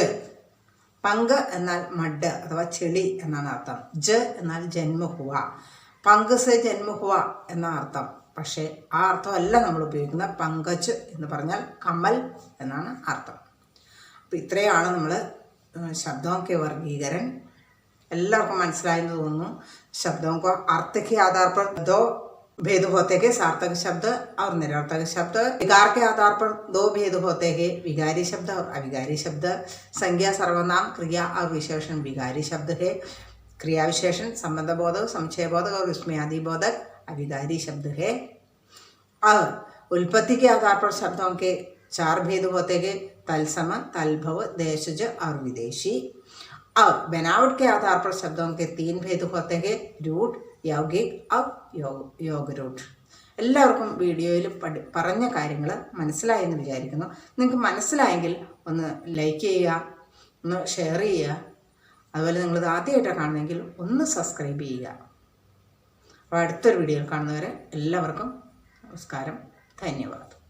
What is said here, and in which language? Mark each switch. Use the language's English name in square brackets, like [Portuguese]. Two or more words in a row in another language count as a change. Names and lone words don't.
[Malayalam] പങ്ക് എന്നാൽ മഡ് അഥവാ ചെളി എന്നാണ് അർത്ഥം. ജ എന്നാൽ [Hindi] जन्म हुआ. पंक से जन्म हुआ [Malayalam] എന്ന അർത്ഥം. പക്ഷേ ആ അർത്ഥമല്ല നമ്മൾ ഉപയോഗിക്കുന്ന. പങ്കജ് എന്ന് പറഞ്ഞാൽ കമൽ എന്നാണ് അർത്ഥം. അപ്പോൾ ഇത്രയാണ് നമ്മൾ [Hindi] शब्दों के वर्गीकरण. [Malayalam] എല്ലാവർക്കും മനസ്സിലായെന്ന് തോന്നുന്നു. [Hindi] शब्दों को अर्थ के आधार पर 2 भेद होते हैं, सार्थक शब्द और निरर्थक शब्द. विकार के आधार पर 2 भेद होते हैं, विकारी शब्द और अविकारी शब्द. संज्ञा सर्वनाम क्रिया और विशेषण विकारी शब्द है. क्रिया विशेषण संबंध बोधक, संशय बोधक और विस्मयादि बोधक अविकारी शब्द है. और उत्पत्ति के आधार पर शब्दों के 4 भेद होते हैं, तत्सम, तद्भव, देशज और विदेशी. और बनावट के आधार पर शब्दों के 3 भेद होते हैं, रूट, यौगिक और योग रूट. [Malayalam] എല്ലാവർക്കും വീഡിയോയിൽ പറഞ്ഞ കാര്യങ്ങൾ മനസ്സിലായെന്ന് വിചാരിക്കുന്നു. നിങ്ങൾക്ക് മനസ്സിലായെങ്കിൽ ഒന്ന് ലൈക്ക് ചെയ്യുക, ഒന്ന് ഷെയർ ചെയ്യുക. അതുപോലെ നിങ്ങളിത് ആദ്യമായിട്ടാണ് കാണുന്നതെങ്കിൽ ഒന്ന് സബ്സ്ക്രൈബ് ചെയ്യുക. അപ്പോൾ അടുത്തൊരു വീഡിയോയിൽ കാണുന്നവരെ എല്ലാവർക്കും നമസ്കാരം, ധന്യവാദം.